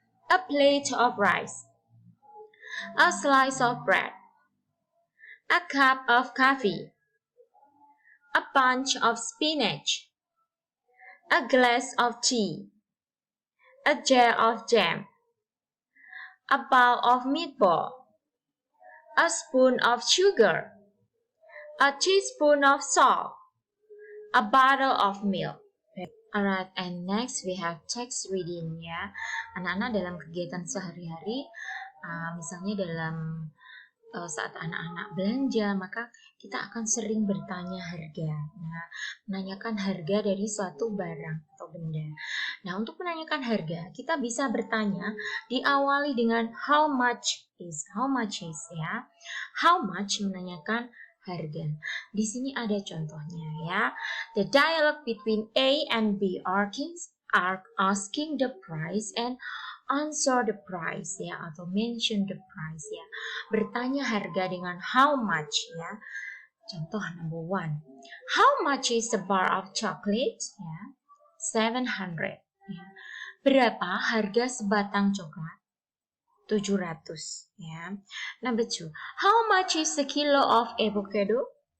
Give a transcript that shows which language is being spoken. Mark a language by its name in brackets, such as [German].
[English] A plate of rice, a slice of bread, a cup of coffee, a bunch of spinach, a glass of tea, a jar of jam, a bowl of meatball, a spoon of sugar, a teaspoon of salt, a bottle of milk. Alright, and next we have text reading, ya. [Indonesian] Anak-anak dalam kegiatan sehari-hari, misalnya dalam saat anak-anak belanja, maka kita akan sering bertanya harga. Nah, menanyakan harga dari suatu barang atau benda. Nah, untuk menanyakan harga, kita bisa bertanya diawali dengan [English] how much is, [Indonesian] ya. [English] How much [Indonesian] menanyakan harga. Di sini ada contohnya, ya. [English] The dialogue between A and B are asking the price and answer the price, ya, atau mention the price, ya. [Indonesian] Bertanya harga dengan how much, ya. [English] Contoh number 1. How much is a bar of chocolate? [Indonesian] Ya. 700. Ya. Berapa harga sebatang coklat? 700. Ya. [English] Number 2. How much is a kilo of avocado?